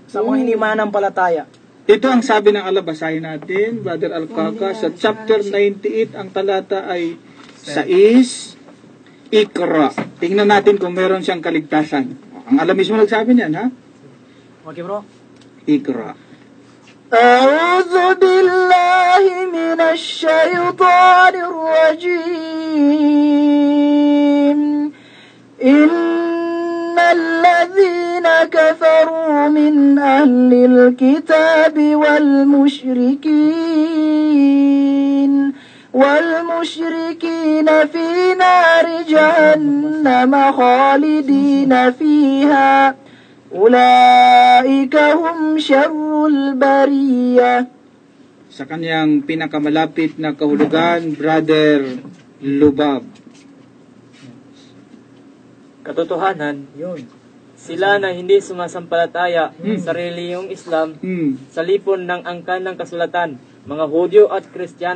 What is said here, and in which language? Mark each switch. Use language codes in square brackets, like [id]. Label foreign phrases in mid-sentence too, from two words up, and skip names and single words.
[tl] Sa mga hinimananampalataya. Ito ang sabi ng Allah, basahin natin, Brother Al-Kaka, sa chapter 98, ang talata ay 6, Iqra. Tingnan natin kung meron siyang kaligtasan. Ang Allah mismo nagsabi niyan, ha? Okay, bro. Iqra. [ar] أعوذ بالله من الشيطان الرجيم. الذين كفروا من أهل الكتاب والمشركين في نار جهنم خالدين فيها أولئك هم شر البرية. [tl] Sa kanyang pinakamalapit na kahulugan, Brother Lubab. Katotohanan, sila na hindi sumasampalataya sa reliyong Islam sa lipon ng angkan ng kasulatan, mga Hudyo at Kristiyano,